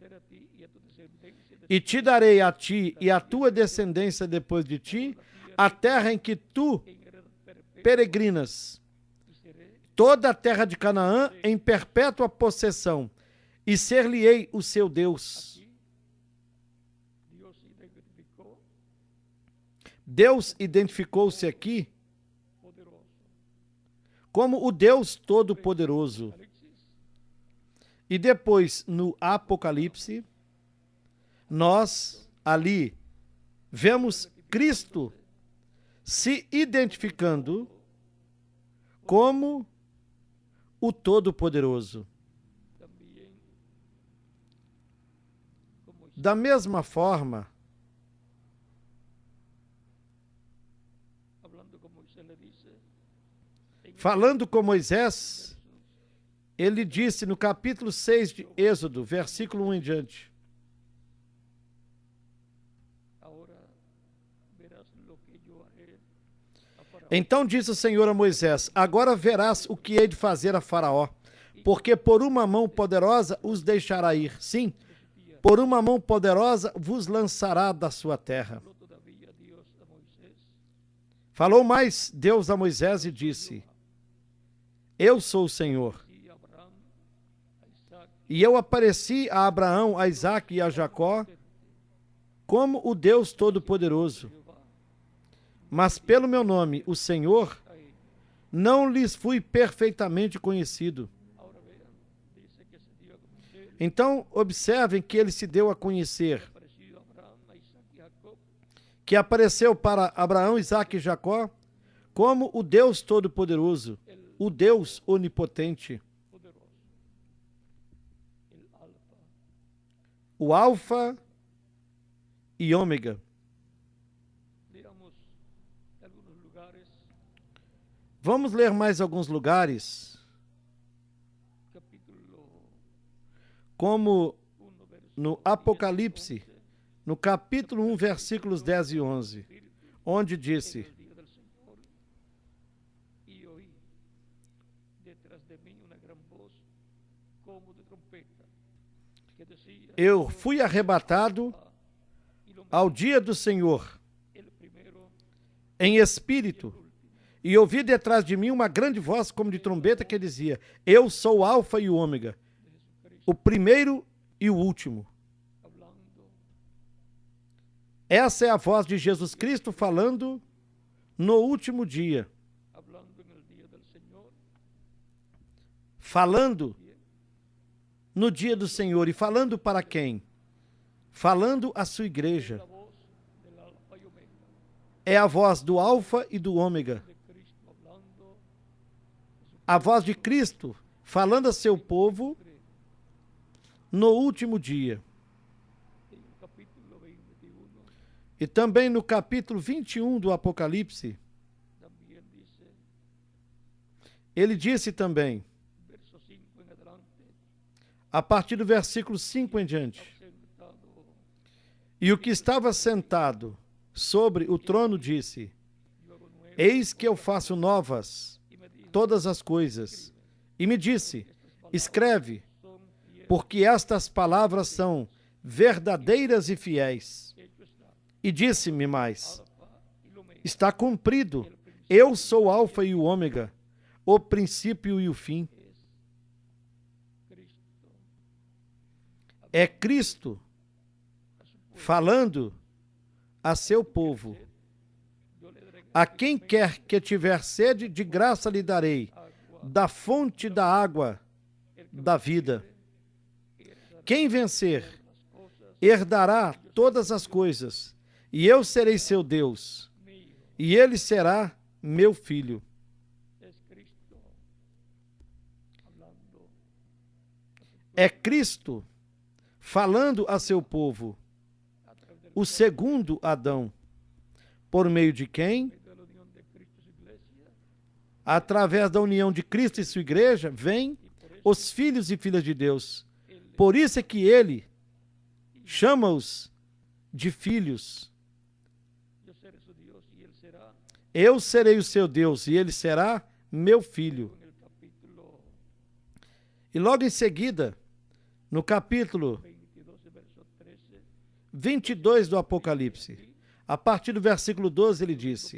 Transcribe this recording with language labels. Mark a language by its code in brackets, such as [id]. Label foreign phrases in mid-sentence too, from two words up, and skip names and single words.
[pt] E te darei a ti e a tua descendência depois de ti a terra em que tu peregrinas, toda a terra de Canaã em perpétua possessão, e ser-lhe-ei o seu Deus. [es] Dios identificó [pt] Deus identificou-se aqui [es] poderoso. [pt] como o Deus Todo-Poderoso. [es] Apocalipsis, [pt] E depois, no Apocalipse, nós ali vemos Cristo se identificando como o Todo-Poderoso. [es] también como [pt] Da mesma forma, [es] hablando con Moisés le dice, [pt] falando com Moisés, ele disse no capítulo 6 de Êxodo, versículo 1 em diante: [es] ahora verás lo que yo haré a Faraón. [pt] então disse o Senhor a Moisés: agora verás o que hei de fazer a Faraó, porque por uma mão poderosa os deixará ir. Sim, por uma mão poderosa vos lançará da sua terra. [es] Habló todavía Dios a Moisés, [pt] Falou mais Deus a Moisés e disse: eu sou o Senhor. [es] y a Abraham, a Isaac, [pt] E eu apareci a Abraão, a Isaque e a Jacó como o Deus Todo-Poderoso. [es] Jehová, [pt] Mas pelo meu nome, o Senhor, [es] a ellos. [pt] não lhes fui perfeitamente conhecido. [es] Ahora vean, dice que se dio a conocer, [pt] Então, observem que ele se deu a conhecer, [es] apareció a Abraham, a Isaac y a Jacob, [pt] que apareceu para Abraão, Isaque e Jacó como o Deus Todo-Poderoso, o Deus Onipotente, [es] poderoso, el Alfa. [pt] o Alfa e Ômega. [es] Leamos algunos lugares, [pt] Vamos ler mais alguns lugares, [es] capítulo como 1, verso [pt] no [es] 10 y [pt] Apocalipse, [es] 11, [pt] no capítulo 1, versículos 10 e 11, [es] Espíritu, [pt] onde [es] en [pt] disse: [es] el día del Señor, y oí detrás de mí una gran voz como de trompeta, que decía, [pt] Eu fui arrebatado [es] y lo [pt] ao dia do Senhor [es] el primero [pt] em espírito, e ouvi detrás de mim uma grande voz como de trombeta que dizia: Eu sou o Alfa e o Ômega, [es] de Jesucristo, [pt] o primeiro e o último. [es] hablando [pt] Essa é a voz de Jesus Cristo falando no último dia, [es] hablando en el día del Señor, [pt] falando [es] bien, [pt] no dia do Senhor. E falando para quem? Falando à sua igreja. [es] la voz del Alfa y Omega, [pt] É a voz do Alfa e do Ômega. [es] de Cristo hablando, [pt] A voz de Cristo falando a seu povo no último dia. [es] en el capítulo 21 [pt] E também no capítulo 21 do Apocalipse, [es] también dice, [pt] ele disse também, [es] verso 5 en adelante, [pt] a partir do versículo 5 em diante: [es] sentado [pt] E o que estava sentado sobre o trono disse: [es] yo hago nuevo, [pt] Eis que eu faço novas [es] y me dijo, [pt] todas as coisas. E me disse: Escreve, [es] son fieles, [pt] porque estas palavras são verdadeiras e fiéis. [es] hecho está, [pt] E disse-me mais: [es] Alfa y Omega, [pt] Está cumprido. Eu sou o Alfa e o Ômega, o princípio e o fim. [es] es Cristo, [pt] É Cristo falando a seu povo. [es] yo le daré [pt] A quem quer que tiver sede, de graça lhe darei [es] agua, [pt] da fonte da água da vida. Quem vencer, [es] las cosas [pt] herdará todas as coisas, e eu serei seu Deus, [es] mío, [pt] e ele será meu filho. [es] es Cristo, hablando, [pt] É Cristo falando a seu povo, [es] a través del [pt] o segundo Adão, por meio de quem, [es] de la unión de Cristo y su iglesia, [pt] através da união de Cristo e sua igreja, vêm os filhos e filhas de Deus. Por isso é que ele chama-os de filhos. [es] yo seré su Dios y él será, [pt] Eu serei o seu Deus e ele será meu filho. [es] en el capítulo [pt] E logo em seguida, no capítulo [es] 22, verso 13, [pt] 22 do Apocalipse, a partir do versículo 12, ele disse: